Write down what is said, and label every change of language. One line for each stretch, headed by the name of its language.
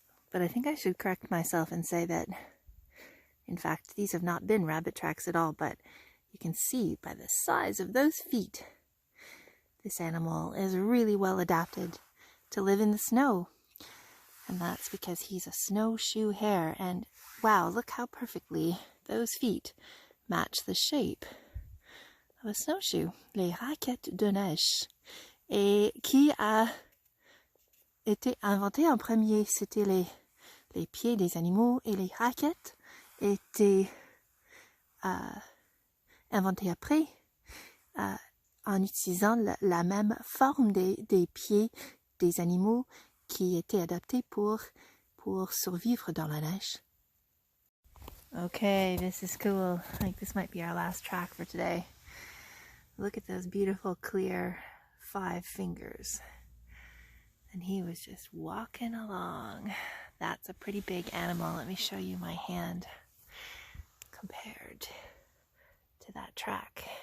English: But I think I should correct myself and say that, in fact, these have not been rabbit tracks at all, but you can see by the size of those feet, this animal is really well adapted to live in the snow. And that's because he's a snowshoe hare. And wow, look how perfectly those feet match the shape of a snowshoe.
French: Les raquettes de neige. Et qui a été inventé en premier? C'était les pieds des animaux, et les raquettes étaient inventées après en utilisant la même forme des pieds des animaux qui étaient adaptés pour survivre dans la neige.
English: Okay, this is cool. I think this might be our last track for today. Look at those beautiful, clear 5 fingers. And he was just walking along. That's a pretty big animal. Let me show you my hand compared to that track.